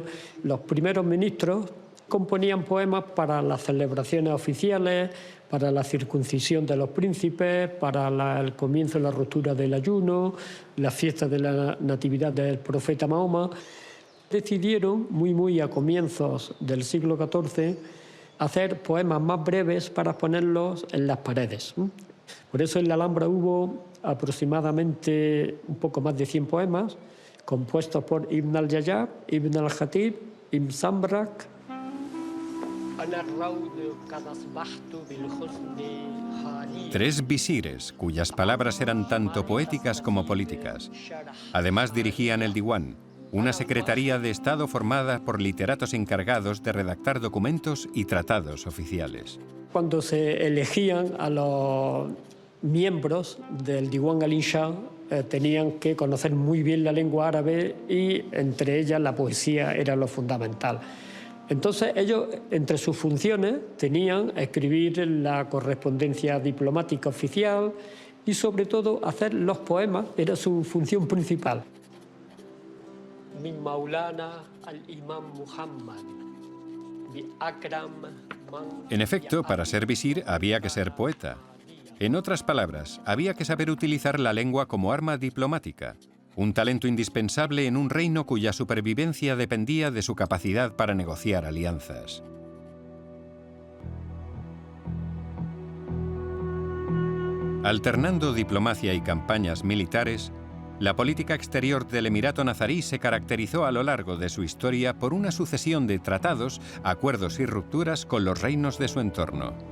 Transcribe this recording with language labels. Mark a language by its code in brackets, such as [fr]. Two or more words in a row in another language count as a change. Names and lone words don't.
[es] Los primeros ministros componían poemas para las celebraciones oficiales, para la circuncisión de los príncipes, para el comienzo de la ruptura del ayuno, las fiestas de la natividad del profeta Mahoma. Decidieron, muy a comienzos del siglo XIV, hacer poemas más breves para ponerlos en las paredes. Por eso en la Alhambra hubo aproximadamente un poco más de 100 poemas, compuestos por Ibn al-Jayab, Ibn al-Khatib, Ibn Sambrak. 3 visires, cuyas palabras eran tanto poéticas como políticas. Además dirigían el Diwan, una secretaría de Estado formada por literatos encargados de redactar documentos y tratados oficiales. Cuando se elegían a los miembros del Diwan al-Insha, tenían que conocer muy bien la lengua árabe y entre ellas la poesía era lo fundamental. Entonces ellos, entre sus funciones, tenían escribir la correspondencia diplomática oficial y sobre todo hacer los poemas, era su función principal. [ar] من مولانا الإمام محمد، بأكرم من... [es] En efecto, para ser visir había que ser poeta. En otras palabras, había que saber utilizar la lengua como arma diplomática, un talento indispensable en un reino cuya supervivencia dependía de su capacidad para negociar alianzas. Alternando diplomacia y campañas militares, la política exterior del Emirato nazarí se caracterizó a lo largo de su historia por una sucesión de tratados, acuerdos y rupturas con los reinos de su entorno.